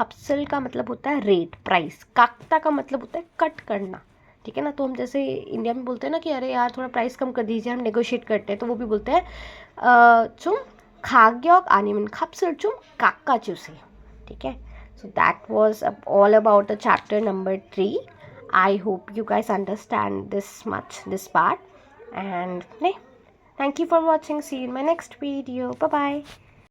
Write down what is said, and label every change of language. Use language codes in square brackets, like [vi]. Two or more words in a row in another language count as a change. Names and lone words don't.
[hi] 값을 का मतलब होता है [en] rate, price. [hi] 깎다 का मतलब होता है कट करना. ठीक है ना. तो हम जैसे इंडिया में बोलते हैं ना कि अरे यार थोड़ा प्राइस कम कर दीजिए, हम नेगोशिएट करते हैं, तो वो भी बोलते हैं [ko] 좀 가격 아니면 값을 좀 깎아주세요. [hi] ठीक है. [en] So that was all about the chapter number 3. I hope you guys understand this part. And thank you for watching. See you in my next video. Bye bye.